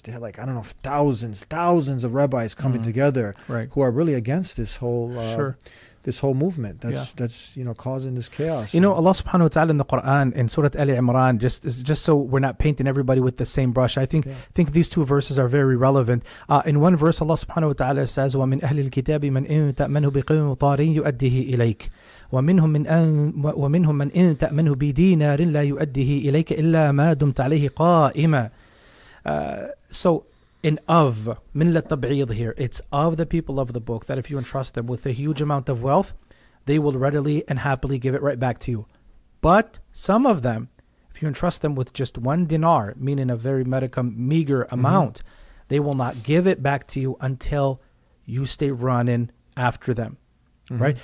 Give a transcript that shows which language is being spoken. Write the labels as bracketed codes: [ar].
[en] They had thousands of rabbis coming together, who are really against this whole this whole movement. That's causing this chaos. Allah subhanahu wa ta'ala in the Quran, in Surah Al Imran, just so we're not painting everybody with the same brush, I think these two verses are very relevant. In one verse, Allah subhanahu wa ta'ala says, [ar] وَمِنْ أَهْلِ الْكِتَابِ مَنْ إِن تَأْمَنْهُ بِقِنْطَارٍ يُؤَدِّهِ إِلَيْكَ ومنهم من إن تأمنه بدينار لا يؤديه إليك إلا ما دمت عليه قائما. So [en] And of, min tab'id here, it's of the people of the book that if you entrust them with a huge amount of wealth, they will readily and happily give it right back to you. But some of them, if you entrust them with just 1 dinar, meaning a very meager amount, they will not give it back to you until you stay running after them, right?